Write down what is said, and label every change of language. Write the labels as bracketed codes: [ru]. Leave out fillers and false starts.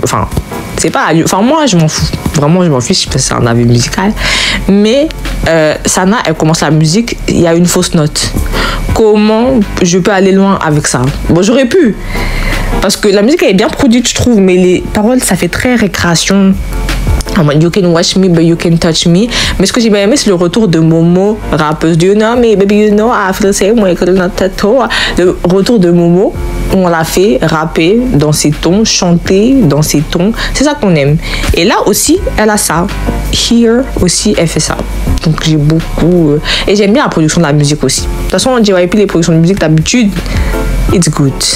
[fr] Enfin, c'est pas allumer. Enfin, moi, je m'en fous. Vraiment, je m'en fiche parce que c'est un avis musical. Mais Sana, elle commence la musique, il y a une fausse note. Comment je peux aller loin avec ça? Bon, j'aurais pu. Parce que la musique, elle est bien produite, je trouve. Mais les paroles, ça fait très récréation. [en] You can watch me, but you can touch me. [fr] Mais ce que j'ai bien aimé, c'est le retour de Momo, rappeuse. [en] Do you know me, baby, you know I feel the same way. [fr] Le retour de Momo, on l'a fait rapper dans ses tons, chanter dans ses tons. C'est ça qu'on aime. Et là aussi, elle a ça. Here aussi, elle fait ça. Donc j'ai beaucoup... Et j'aime bien la production de la musique aussi. De toute façon, on JYP, les productions de musique d'habitude, [en] it's good.